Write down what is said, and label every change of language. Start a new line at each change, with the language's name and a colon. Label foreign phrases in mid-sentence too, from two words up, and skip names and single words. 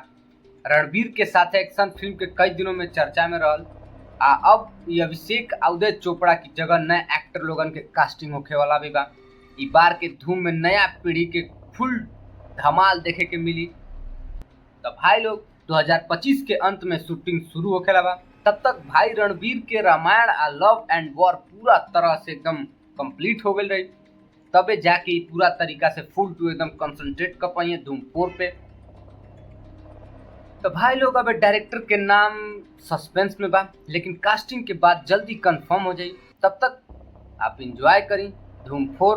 Bhojpuri: रणबीर के साथ एक्शन फिल्म के कई दिनों में चर्चा में रहल अब ये अभिषेक उदय चोपड़ा की जगह नए एक्टर लोगन के कास्टिंग होखे वाला भी बा। ई बार के धूम में नया पीढ़ी के फुल धमाल देखे के मिली। तो भाई लोग 2025 के अंत में शूटिंग शुरू होखे लगा। तब तक भाई रणबीर के रामायण आ लव एंड वॉर पूरा तरह से एकदम कंप्लीट हो गई रही, तबे जाके पूरा तरीका से फुल टू एकदम कंसंट्रेट कर पाइए धूम 4 पे। तो भाई लोग अब डायरेक्टर के नाम सस्पेंस में बा, लेकिन कास्टिंग के बाद जल्दी कंफर्म हो जाई। तब तक आप इंजॉय करी धूम 4।